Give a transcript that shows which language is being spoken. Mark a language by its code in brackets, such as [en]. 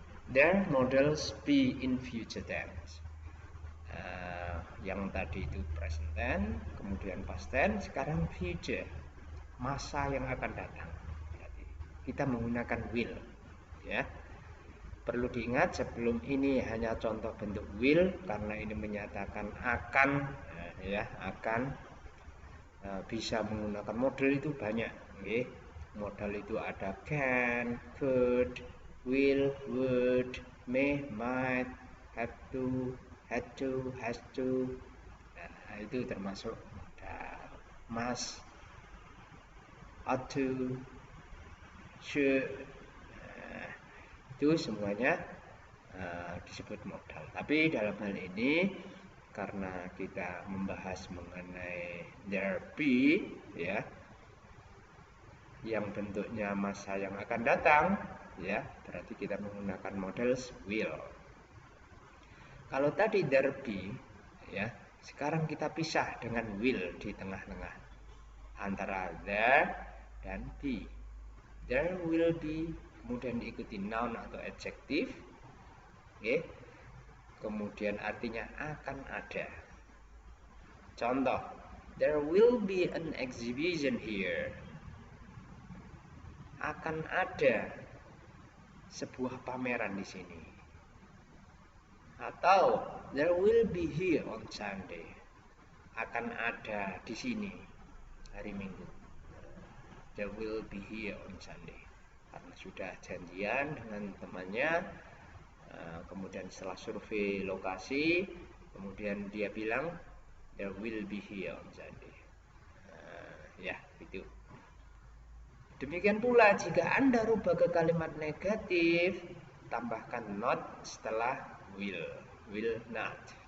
[en] Their models be in future tense. [id] Yang tadi itu present tense, kemudian past tense, sekarang future, masa yang akan datang. Kita menggunakan will, ya. Perlu diingat sebelum ini hanya contoh bentuk will karena ini menyatakan akan, ya, akan. Bisa menggunakan model itu banyak, okay? Modal itu ada can, could, will, would, may, might, have to, had to, has to. Nah, itu termasuk modal. Must, ought to, should. Nah, itu semuanya disebut modal. Tapi dalam hal ini karena kita membahas mengenai there be, ya, yang bentuknya masa yang akan datang, ya, berarti kita menggunakan models will. Kalau tadi there be, ya, sekarang kita pisah dengan will di tengah-tengah antara there dan be. [en] There will be, [id] kemudian diikuti noun atau adjektif, okay? Kemudian artinya akan ada. [en] Contoh, there will be an exhibition here. [id] Akan ada sebuah pameran di sini. Atau [en] there will be here on Sunday. [id] Akan ada di sini hari Minggu. [en] There will be here on Sunday. [id] Karena sudah janjian dengan temannya. Kemudian setelah survei lokasi, kemudian dia bilang [en] there will be here on Sunday. [id] Ya, itu. Demikian pula jika Anda rubah ke kalimat negatif, tambahkan not setelah will not.